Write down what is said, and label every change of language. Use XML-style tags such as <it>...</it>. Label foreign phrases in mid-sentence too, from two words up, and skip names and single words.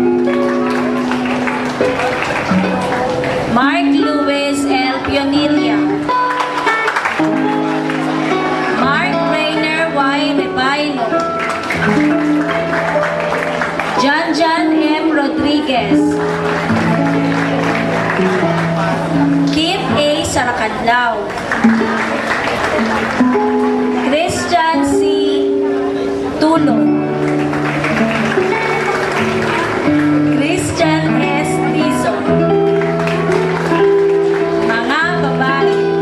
<tl>Mark Luis L. Pionilla. Mark Rainer Y. Rebaino. John M. Rodriguez. Kit A. Saracadlao. Christian C. Tulo. Christian S. Rizzo. Mga babae.</tl>